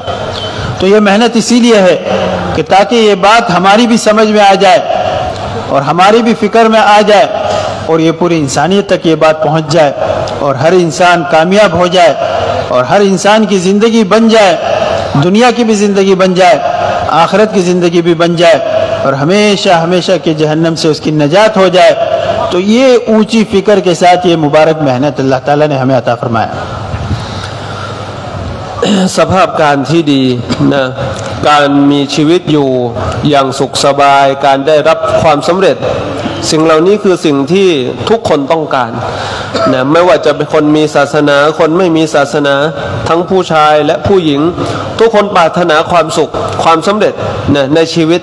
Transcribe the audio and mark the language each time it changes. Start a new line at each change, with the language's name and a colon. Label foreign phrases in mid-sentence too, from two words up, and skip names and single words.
Hindi: तो ये मेहनत इसीलिए है कि ताकि ये बात हमारी भी समझ में आ जाए और हमारी भी फ़िक्र में आ जाए, और ये पूरी इंसानियत तक ये बात पहुंच जाए, और हर इंसान कामयाब हो जाए, और हर इंसान की ज़िंदगी बन जाए, दुनिया की भी ज़िंदगी बन जाए, आखिरत की ज़िंदगी भी बन जाए, और हमेशा हमेशा के जहन्नम से उसकी नजात हो जाए। तो ये ऊंची फ़िक्र के साथ ये मुबारक मेहनत
Arabic: الله تعالى
Hindi: ने हमें अता फरमाया।
Thai: สภาพการที่ดีนะการมีชีวิตอยู่อย่างสุขสบายการได้รับความสำเร็จสิ่งเหล่านี้คือสิ่งที่ทุกคนต้องการนะไม่ว่าจะเป็นคนมีศาสนาคนไม่มีศาสนาทั้งผู้ชายและผู้หญิงทุกคนปรารถนาความสุขความสำเร็จนะในชีวิต